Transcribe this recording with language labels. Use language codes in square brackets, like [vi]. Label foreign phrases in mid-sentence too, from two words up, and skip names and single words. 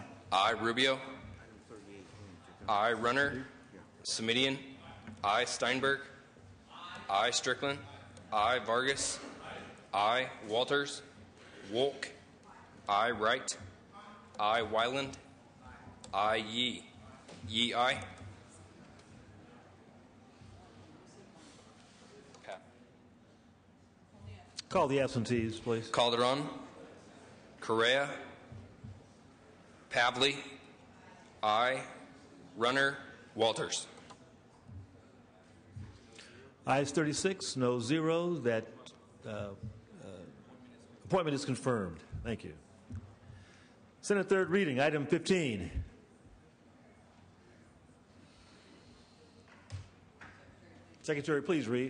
[en] Aye. Rubio. Aye. Runner. Semidian. Aye. Steinberg. Aye. Strickland. Aye. Vargas. Aye. Walters. Wolk. Aye. Wright. Aye. Wyland. Aye. Yee. Yee. Aye. Call the absentees, please. Calderon. Correa. Pavley. Aye. Runner. Walters. Ayes 36, no 0. That appointment is confirmed. Thank you. Senate third reading, item 15. Secretary, please read.